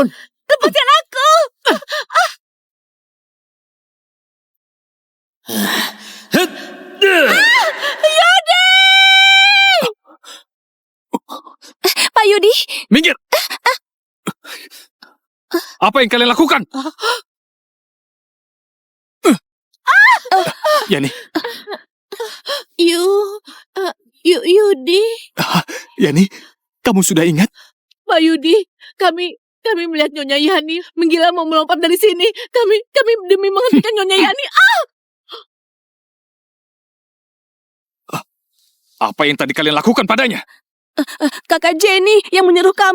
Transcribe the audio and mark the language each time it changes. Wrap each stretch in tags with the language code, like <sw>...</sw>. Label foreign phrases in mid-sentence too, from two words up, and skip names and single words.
<id>Lepaskan aku. Yudi! Pak Yudi. Minggir! Apa yang kalian lakukan? Yani, Yudi. Yani, kamu sudah ingat? Pak Yudi, kami melihat Nyonya Yani menggila mau melompat dari sini. Kami demi menghentikan Nyonya Yani. Apa yang tadi kalian lakukan padanya? Kakak Jenny yang menyuruh kami.</id>